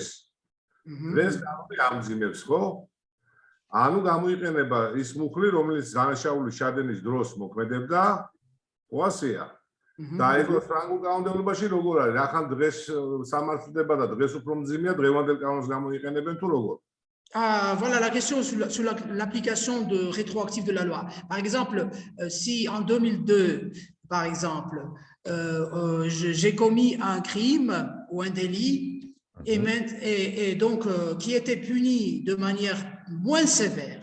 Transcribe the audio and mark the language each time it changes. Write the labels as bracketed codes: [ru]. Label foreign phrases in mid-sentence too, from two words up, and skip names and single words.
[ka] დღეს კანონი ამძიმებს, ხო? ანუ გამოიყენება ის მუხლი, რომელიც დანაშაულის ჩადენის დროს მოქმედებდა, ხო ასეა? და ეხლა ფრანგულ კანონმდებლობაში როგორ არის? რახან დღეს სამართლდება და დღეს უფრო მძიმეა, დღევანდელ კანონს გამოიყენებენ თუ როგორ? [fr] Voilà la question sur l'application rétroactive de la loi. Par exemple, si en 2002, par exemple, j'ai commis un crime ou un délit et donc qui était puni de manière moins sévère.